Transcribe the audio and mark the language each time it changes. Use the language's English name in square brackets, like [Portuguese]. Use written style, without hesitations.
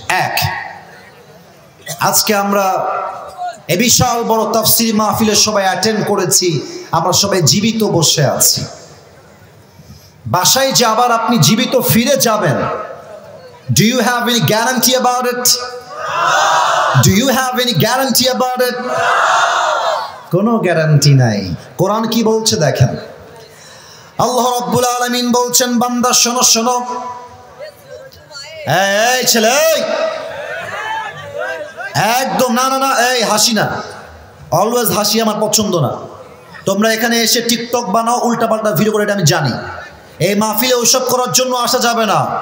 [Bangla] এক, আজকে আমরা এ বিশাল বড় তাফসীর মাহফিলে সবাই অ্যাটেন্ড করেছি, আমরা সবাই জীবিত বসে আছি। বাসায় যে আবার আপনি জীবিত ফিরে যাবেন, [English] do you have any guarantee about it? Do you have any guarantee about it? [Bangla] কোনো গ্যারান্টি নাই। কোরআন কি বলছে দেখেন। আল্লাহ রাব্বুল আলামিন বলছেন, বান্দা শোনো শোনো। এই ছেলে, একদম না না না, এই হাসি না, অলওয়েজ হাসি আমার পছন্দ না। তোমরা এখানে এসে টিকটক বানাও, উল্টাপাল্টা ভিডিও করে, এটা আমি জানি। এই মাহফিলে ওইসব করার জন্য আসা যাবে না।